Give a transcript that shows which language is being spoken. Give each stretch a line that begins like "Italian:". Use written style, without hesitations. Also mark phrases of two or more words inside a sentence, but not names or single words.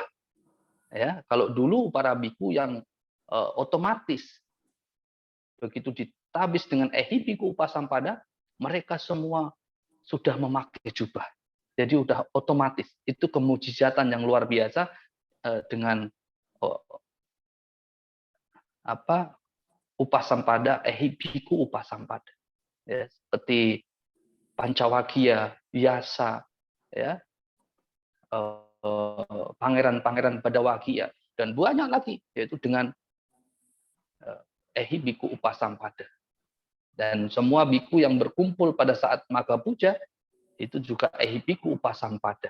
Indonesian: Ya, kalau dulu para biku yang otomatis begitu ditabis dengan
Pali: ehibiku upasampada,
Indonesian: mereka semua sudah memakai jubah. Jadi udah otomatis. Itu kemujizatan yang luar biasa dengan upasampada,
Pali: ehibiku upasampada.
Indonesian: Ya, seperti Pancawagya, Vyasa, ya, pangeran-pangeran Badawagya, dan banyak lagi, yaitu dengan
Pali: ehibiku upasampada.
Indonesian: Dan semua biku yang berkumpul pada saat Magha Puja itu juga
Pali: ehibiku upasampada.